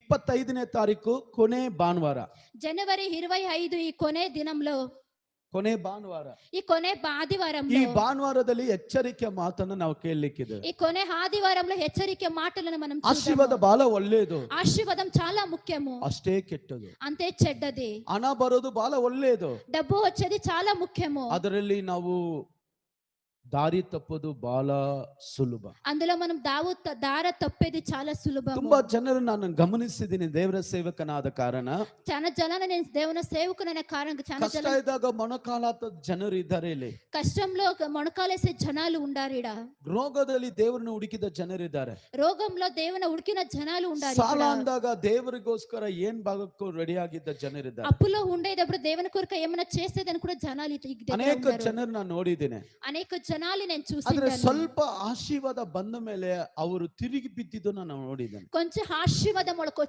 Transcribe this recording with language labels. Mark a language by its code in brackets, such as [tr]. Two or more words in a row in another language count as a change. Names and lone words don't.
[kn] 25ನೇ ತಾರೀಕು ಕೊನೆ ಭಾನುವಾರ. [te] జనవరి 25 ఈ కొనే దినంలో, [kn] ಕೊನೆ ಭಾನುವಾರ. [te] ఈ కొనే [kn] ಈ [te] ఆదివారంలో, [kn] ಭಾನುವಾರದಲ್ಲಿ ಎಚ್ಚರಿಕೆ ಮಾತನ್ನು ನಾವು ಕೇಳಲಿಕ್ಕಿದೆ. [te] ఈ కొనే ఆదివారంలో హెచ్చరిక మాటలను మనం చూద్దాము. [kn] ಆಶೀರ್ವಾದ ಬಹಳ ಒಳ್ಳೆಯದು, [te] ఆశీర్వాదం చాలా ముఖ్యము, [kn] ಅಷ್ಟೇ ಕೆಟ್ಟದು. [te] అంతే చెడ్డది. [kn] ಹಣ ಬರೋದು ಬಹಳ ಒಳ್ಳೆಯದು, [te] డబ్బు వచ్చేది చాలా ముఖ్యము, [kn] ಅದರಲ್ಲಿ ನಾವು ದಾರಿ ತಪ್ಪೋದು ಬಹಳ ಸುಲಭ. [te] అందులో మనం దార తప్పేది చాలా సులభం. [kn] ತುಂಬಾ ಜನರು ನಾನು ಗಮನಿಸಿದ್ದೀನಿ, ದೇವರ ಸೇವಕನಾದ ಕಾರಣ [te] చాలా జనాన్ని నేను దేవుని సేవకునైన కారణంగా చాలా [kn] ಕಷ್ಟ ಇದ್ದಾಗ ಮೊಣಕಾಲಾದ ಜನರು ಇದ್ದಾರೆ ಇಲ್ಲಿ. [te] కష్టంలో మొణకాలేసే జనాలు ఉండారు ఈడ. [kn] ರೋಗದಲ್ಲಿ ದೇವರನ್ನು ಹುಡುಕಿದ ಜನರಿದ್ದಾರೆ. [te] రోగంలో దేవుని ఉడికిన జనాలు ఉండారు. [kn] ಸಾಲ ಅಂದಾಗ ದೇವರಿಗೋಸ್ಕರ ಏನ್ ಭಾಗಕ್ಕೂ ರೆಡಿ ಆಗಿದ್ದ ಜನರಿದ್ದಾರೆ. [te] అప్పులో ఉండేటప్పుడు దేవుని కొరకు ఏమైనా చేసేదని కూడా కొంచెం [kn] ಅನೇಕ ಜನರು ನಾನು ನೋಡಿದ್ದೇನೆ. [te] అనేక జనాలు నేను [kn] ಆದ್ರೆ [te] చూసాను. [kn] ಸ್ವಲ್ಪ ಆಶೀರ್ವಾದ ಬಂದ ಮೇಲೆ ಅವರು ತಿರುಗಿ ಬಿದ್ದಿದ್ದು ನಾನು ನೋಡಿದ್ದೇನೆ. [te] కొంచెం ఆశీర్వాదం